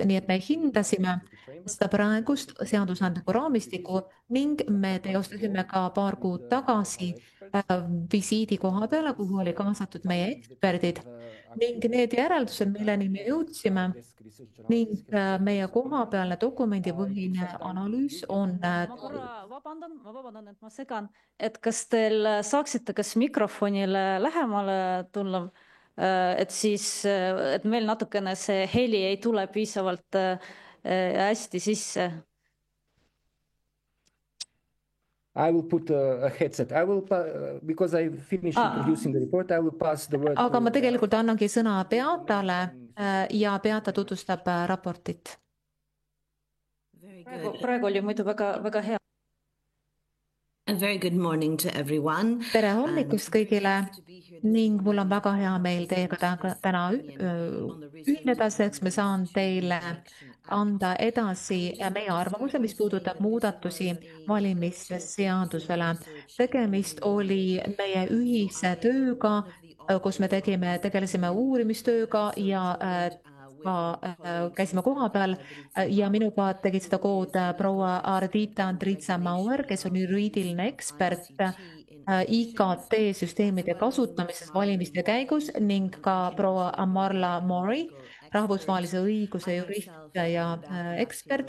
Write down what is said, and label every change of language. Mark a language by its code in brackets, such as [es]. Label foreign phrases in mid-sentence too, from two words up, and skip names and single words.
[et] Nii et me hindasime seda praegust seadusandlikku raamistikku ning me teostasime ka paar kuud tagasi visiidi koha peale, kuhu oli kaasatud meie eksperdid ning need järeldused, milleni me jõudsime ning meie kohapealne dokumendipõhine analüüs on... Ma vabandan, et ma segan, et kas teil saaksite kas mikrofonile lähemale tulla, et siis, et meil natukene see heli ei tule piisavalt hästi sisse. [en] I will put a headset. Because I finished introducing the report, I will pass the word. [et] Aga ma tegelikult annangi sõna Beatale ja Beata tutvustab raportit. Praegu oli muidu väga hea. [en] A very good morning to everyone. [et] Tere hommikust kõigile ning mul on väga hea meel teiega täna ühineda, selleks me saan teile anda edasi meie arvamuse, mis puudutab muudatusi valimisseadusele. Tegemist oli meie ühise tööga, kus me tegelesime uurimistööga ja käisime koha peal ja minuga tegid seda kood proua Ardita Andritsa Mauer, kes on juriidiline ekspert IKT-süsteemide kasutamises valimiste käigus ning ka proua Marla Mori, rahvusvahelise õiguse jurist ja ekspert.